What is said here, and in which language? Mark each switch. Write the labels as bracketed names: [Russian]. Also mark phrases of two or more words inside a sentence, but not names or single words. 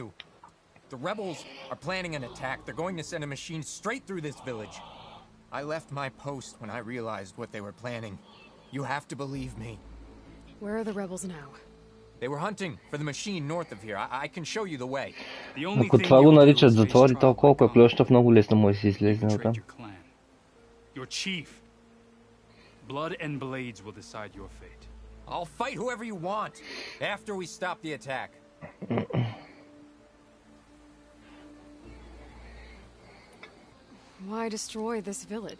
[English] The rebels are planning an attack. They're going to send a machine straight through this village. I left my post when I realized what they were planning. You have to believe me. Where are the rebels now? They were hunting for the machine north of here. I can show you the way. [Bulgarian] Ако това го наричат затвори, то колко е плющав, много лесно може да се излезе от там. [English] Your chief. Blood and blades will decide your fate. I'll fight whoever you want after we stop the attack. Why destroy this village?